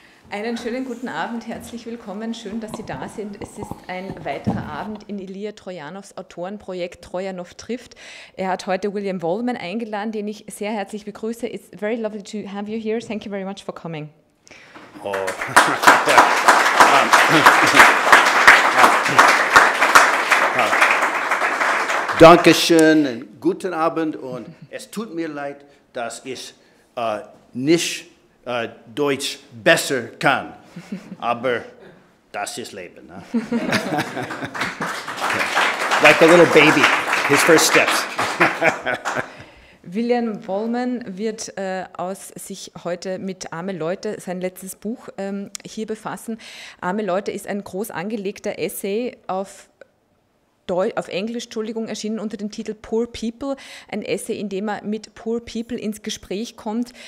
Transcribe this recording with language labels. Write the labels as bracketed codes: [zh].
[de] Einen schönen guten Abend, herzlich willkommen, schön, dass Sie da sind. Es ist ein weiterer Abend in Ilija Trojanows Autorenprojekt Trojanow trifft. Er hat heute William Vollmann eingeladen, den ich sehr herzlich begrüße. [en] It's very lovely to have you here. Thank you very much for coming. Oh. [de] Dankeschön und guten Abend und es tut mir leid, dass ich nicht Deutsch besser kann, aber das ist Leben. Ne? [en] Like a little baby, his first steps. [de] William Vollmann wird sich heute mit Arme, Leute, sein letztes Buch, hier befassen. Arme, Leute ist ein groß angelegter Essay auf Englisch, erschienen unter dem Titel Poor People, ein Essay, in dem er mit Poor People ins Gespräch kommt.